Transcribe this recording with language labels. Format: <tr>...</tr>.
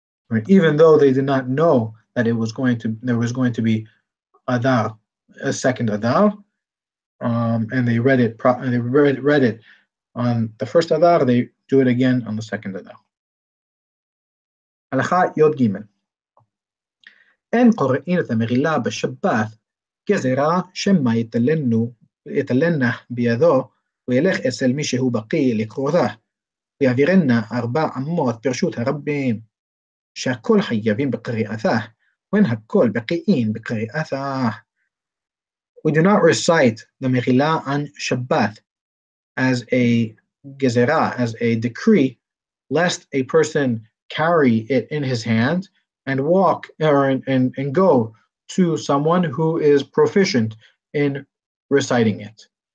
<en>Right? Even though they did not know that there was going to be Adar, a second Adar, and they read it on the first Adar, they do it again on the second Adar.</en> <he>הלכה י"ג אין קוראין את המגילה בשבת גזירה שמא יתלנה בידו וילך אצל מי שהוא בקיא לקרותה ויעבירנה 4 אמות ברשות הרבים שהכל חייבים בקריאתה ואין הכל בקיאים בקריאתה.</he> <en>We do not recite the Meghilla on Shabbat as a gezerah, as a decree, lest a person carry it in his hand and walk and go to someone who is proficient in reciting it.</en>